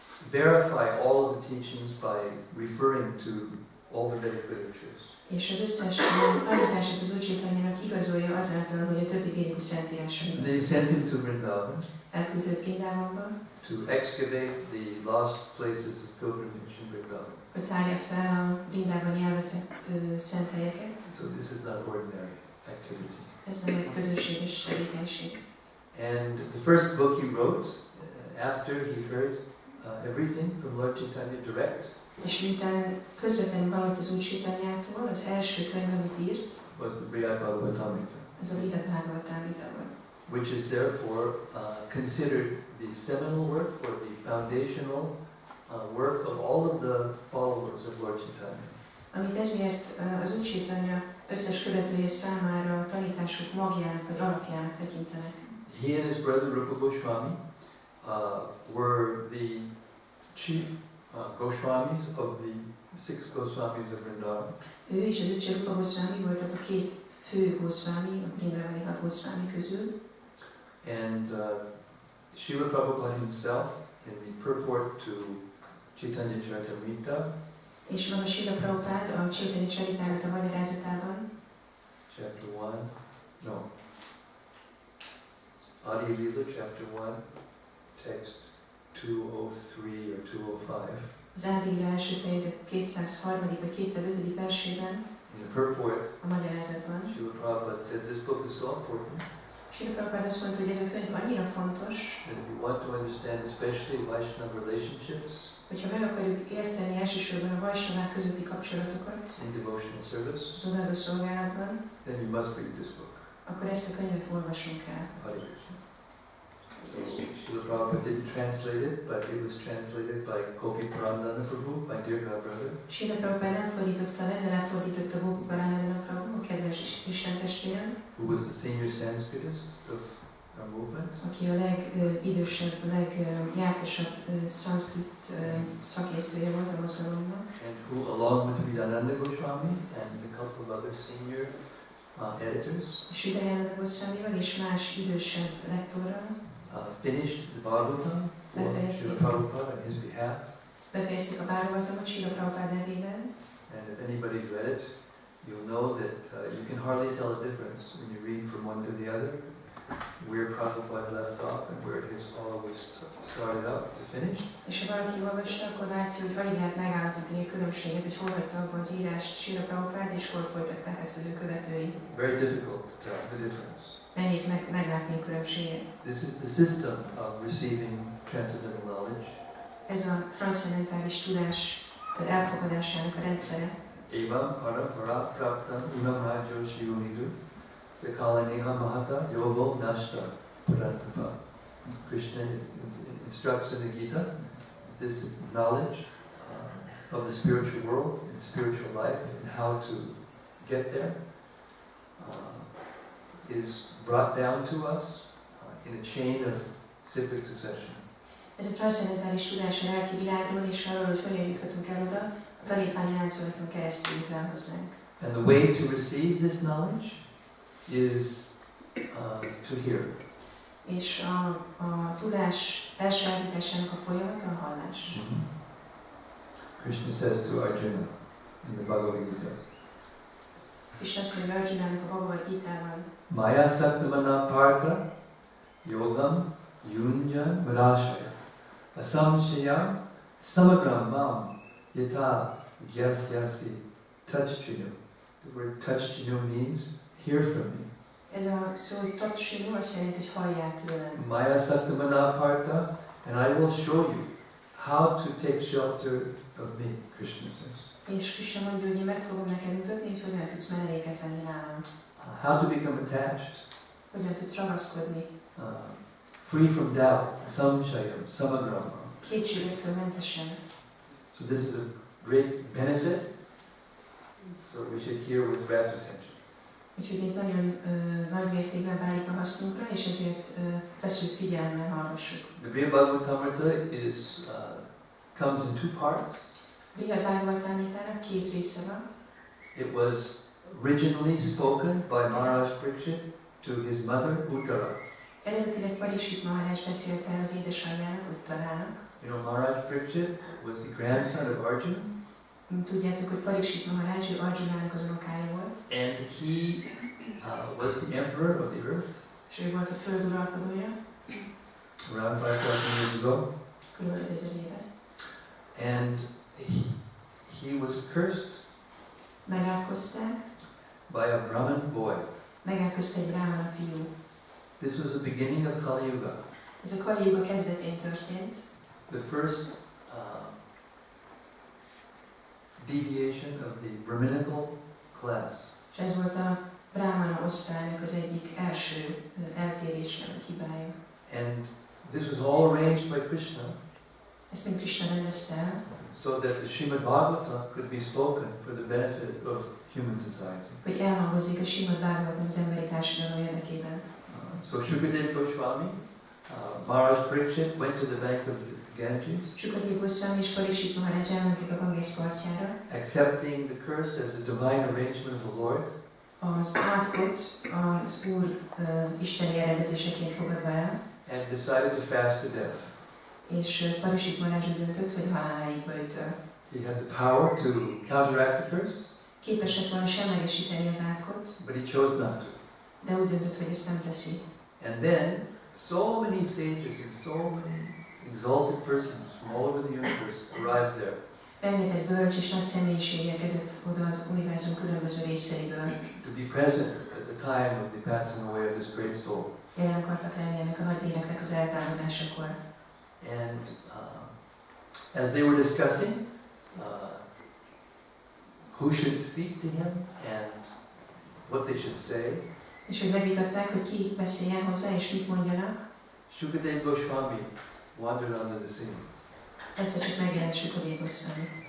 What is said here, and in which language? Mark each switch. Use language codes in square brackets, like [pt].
[en] Verify all of the teachings by referring to all the Vedic literatures. [hu] És az összes tanítását az Úr Chaitanyának igazolja azáltal, hogy a többi védikus szentírásait. [en] They sent him to Vrindavan. [hu] Elküldte őt Vrindávonba. [en] To excavate the lost places of pilgrimage in Vrindavan. [hu] Hogy tárja fel a Vrindávani elveszett szent helyeket. [en] So this is not ordinary activity. [hu] Ez nem egy közösséges tevékenység. [en] And the first book he wrote, after he heard everything from Lord Chaitanya direct, [hu] és miután közvetlenül hallott az Úr Chaitanyától, az első könyv, amit írt, [en] was the Brihad Bhágavatámritából. [hu] Ez a Brihad Bhágavatámritából. [en] Which is therefore considered the seminal work or the foundational work of all of the followers of Lord Chaitanya. [hu] Amit ezért az Úr Chaitanya összes követője számára a tanítások magjának vagy alapjának tekintenek. [en] He and his brother Rupa Goswami were the chief Goswamis of the 6 Goswamis of Vrindavan. [hu] Ő és az öccse Rupa Goswami voltak a 2 fő Goswami, a Vrindavani 6 Goswami közül. [en] And Srila Prabhupada himself, in the purport to Chaitanya Charitamrita, [hu] és van a Srila Prabhupád a Chaitanya Charitamrita magyarázatában. [en] Chapter 1, no. Adi Lila, chapter 1, text 203 or 205. [hu] Az Adi Lila első fejezet 203. vagy 205. versében. [en] In the purport, [hu] a magyarázatban. [en] Srila Prabhupada said this book is so important [hu] Srila Prabhupada azt mondta, hogy ez a könyv annyira fontos, [en] that if you want to understand especially Vaishnava relationships [hu] hogyha meg akarjuk érteni elsősorban a Vaisnavák közötti kapcsolatokat [en] in devotional service, [hu] az odaadó szolgálatban, [en] then you must read this book. [hu] akkor ezt a könyvet olvasunk el. [sa] Hare Krishna. [en] So Srila Prabhupada didn't translate it, but it was translated by Gopi Purandana Prabhu, my dear god brother. [hu] Srila Prabhupada nem fordította le, de lefordította Gopi Purandana Prabhu, a kedves Isten testvérem, [en] who was the senior Sanskritist of our movement. [hu] aki a legidősebb, legjártasabb szanszkrit szakértője volt a mozgalomnak. [en] And who, along with Vidananda Goswami and a couple of other senior editors, [hu] És Vidananda Goswamival és más idősebb lektorral [en] finished the Bhagavatam for Srila Prabhupada on his behalf. [hu] befejezték a Bhagavatamot Srila Prabhupada nevében. [en] And if anybody's read it, you'll know that you can hardly tell a difference when you read from one to the other, where Prabhupada left off and where his followers started out to finish. [hu] És ha valaki olvasta, akkor látja, hogy alig lehet megállapítani a különbséget, hogy hol hagyta abba az írást Srila Prabhupada, és hol folytatták ezt az ő követői. [en] Very difficult to tell the difference. [hu] Nehéz meglátni a különbséget. [en] This is the system of receiving transcendental knowledge. [hu] Ez a transzcendentális tudás elfogadásának a rendszere. [sa] Evam para praptam unam rajo shivunidu sekalaneha mahata yogo nashta parantapa. [en] Krishna instructs in the Gita this knowledge of the spiritual world and spiritual life and how to get there is brought down to us in a chain of cyclic succession. [hu] Ez a transzcendentális tudás a lelki világról és arról, hogy hogyan juthatunk el oda, a tanítványi láncolaton keresztül jut el hozzánk. [en] And the way to receive this knowledge is to hear. [hu] És a tudás elsajátításának a folyamata a hallás. [en] Krishna says to Arjuna in the Bhagavad Gita, [hu] És azt mondja Arjunának a Bhagavad Gitában, [sa] Maya Saktamana Partha Yogam Yunjan Madashaya Asamshayam Samagram Mam Yata Gyasyasi Touchchinu. [en] The word touchchinu means hear from me. [hu] ez a szó touchchinu azt jelenti, hogy halljál tőlem. [sa] Maya Saktamana Partha, [en] and I will show you how to take shelter of me, Krishna says. [hu] És Krishna mondja, hogy én meg fogom neked mutatni, hogy hogyan tudsz melléket venni nálam. [en] How to become attached. [hu] Hogyan tudsz ragaszkodni. [en] Free from doubt, [sa] samshayam, samagrama. [hu] Kétségektől mentesen. [en] So this is a great benefit, so we should hear with rapt attention. [hu] Úgyhogy ez nagyon nagy mértékben válik a hasznunkra, és ezért feszült figyelemmel hallgassuk. [en] The Brihad Bhágavatámritából comes in two parts. [hu] Brihad Bhágavatámritának két része van. [en] It was originally spoken by Maharaj Parikshit to his mother Uttara. [hu] Eredetileg Parikshit Maharaj beszélt el az édesanyjának, Uttarának. [en] You know, Maharaj Parikshit was the grandson of Arjuna. [hu] Tudjátok, hogy Parikshit Maharaj Arjunának az unokája volt. [en] And he was the emperor of the earth. [hu] És ő volt a föld uralkodója. [en] Around 5,000 years ago. [hu] Körülbelül 5000 éve. [en] And he was cursed. [hu] Megátkozták. [en] By a Brahmin boy. [hu] Megátkozta egy brahmana fiú. [en] This was the beginning of Kali Yuga. [hu] Ez a Kali Yuga kezdetén történt. [en] The first deviation of the Brahminical class. [hu] És ez volt a brahmana osztálynak az egyik első eltérése vagy hibája. [en] And this was all arranged by Krishna. [hu] Ezt mind Krishna rendezte el. [en] So that the Srimad Bhagavatam could be spoken for the benefit of human society. [hu] Hogy elhangozzék a Srimad Bhagavatam az emberi társadalom érdekében. [en] So Shukadeva Goswami, Maharaj Parikshit went to the bank of the Ganges. [hu] Shukadeva Goswami és Parikshit Maharaj elmentek a Ganges partjára. [en] Accepting the curse as a divine arrangement of the Lord. [hu] Az átkot az Úr isteni elrendezéseként fogadva el. [en] And decided to fast to death. [hu] És Parikshit Maharaj úgy döntött, hogy haláláig böjtöl. [en] He had the power to counteract the curse. [hu] Képes lett volna semlegesíteni az átkot. [en] But he chose not to. [hu] De úgy döntött, hogy ezt nem teszi. [en] And then so many sages and so many exalted persons from all over the universe arrived there. [hu] Rengeteg bölcs és nagy személyiség érkezett oda az univerzum különböző részeiből. [en] To be present at the time of the passing away of this great soul. [hu] Jelen akartak lenni ennek a nagy léleknek az eltávozásakor. [en] And as they were discussing who should speak to him and what they should say, [hu] és hogy megvitatták, hogy ki beszéljen hozzá és mit mondjanak, [en] Shukadeva Goswami wandered onto the scene. [hu] egyszer csak megjelent Shukadeva Goswami.